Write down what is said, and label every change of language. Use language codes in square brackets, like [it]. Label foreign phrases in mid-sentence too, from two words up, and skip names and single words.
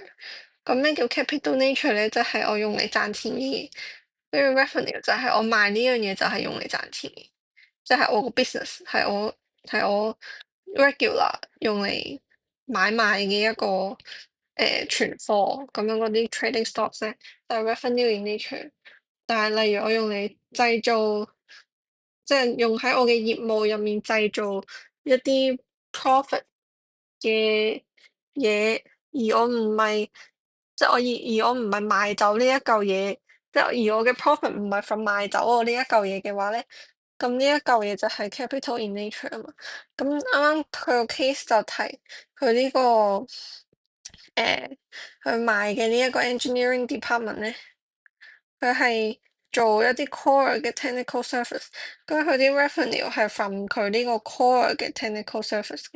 [yue] 咁咩叫 [en] capital nature [yue] 咧？就係我用嚟賺錢嘅嘢，跟住 revenue 就係我賣呢樣嘢就係用嚟賺錢嘅，即係我個 business 係我 regular 用嚟買賣嘅一個存貨咁樣嗰啲 [en] trading stocks [yue] 咧，就係 [en] revenue in nature。 [yue] 但係例如我用嚟製造，即係用喺我嘅業務入面製造一啲 profit 嘅嘢，而我唔係即係我而我唔係賣走呢一嚿嘢， 即係而我嘅 profit 唔係 from 賣走我呢一嚿嘢嘅話咧，咁呢一嚿嘢就係 [en] capital in nature [yue] 啊嘛。咁啱啱佢個 case 就提佢呢個佢賣嘅呢一個 [en] engineering department [yue] 咧，佢係做一啲 core 嘅 [en] technical service， [yue] 咁佢啲 revenue 係 from 佢呢個 core 嘅 [en] technical service [yue] 嘅。